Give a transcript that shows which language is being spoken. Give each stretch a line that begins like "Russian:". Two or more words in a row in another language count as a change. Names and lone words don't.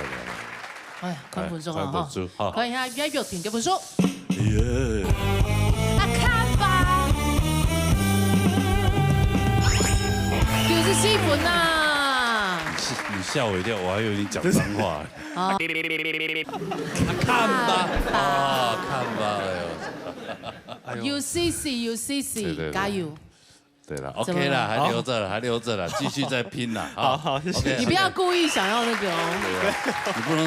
Chinese: 哎呀，看分數啊！哈，看一下岳玉婷嘅分數。看吧，94分啊！你嚇我一跳，我還以為你講髒話。看吧，看吧，哎呦。 UCC， 加油！对了 ，OK 啦，还留着了，继续再拼啦。好，谢谢。你不要故意想要那个哦，你不能